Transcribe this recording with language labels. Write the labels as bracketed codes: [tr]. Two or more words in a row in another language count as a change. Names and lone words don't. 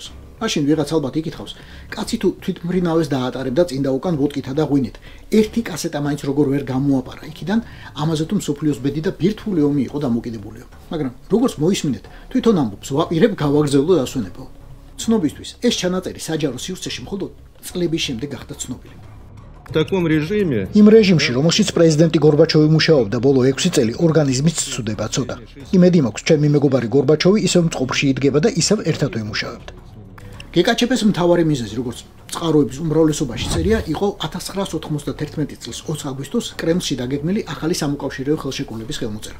[ka] მაშინ ვიღაც ალბათ იკითხავს, კაცი თუ თვითმფრინავეს დაატარებდა წინდა უკან ვოდკითა და ღვინით. ერთი კასეტა მაინც როგორ ვერ გამოაპარა იქიდან, ამაზე თუ მსოფლიოს ბედი და ბირთვული ომი იყო დამოკიდებულიო. მაგრამ როგორც მოისმინეთ, თვითონ ამბობს, ვაპირებ გავაგრძელო დასვენებო. ცნობისთვის ეს ჩანაწერი საჯარო სივრცეში მხოლოდ წლების შემდეგ გახდა ცნობილი. [ru] В таком режиме [ka] იმ რეჟიმში, რომელშიც პრეზიდენტი გორბაჩოვი მუშაობდა ბოლო 6 წელი, ორგანიზმის ცუდება ცოტა. იმედი მაქვს, ჩემი მეგობარი გორბაჩოვი ისევ მწყობრში იდგება და ისევ ერთად ვიმუშავებთ. გეკაჩეპეს მთავარი მიზეზი, როგორც წყაროების უმრავლესობაში წერია, იყო 1991 წლის 20 აგვისტოს კრემლში დაგეგმილი ახალი სამოკავშირეო ხელშეკრულების ხელმოწერა.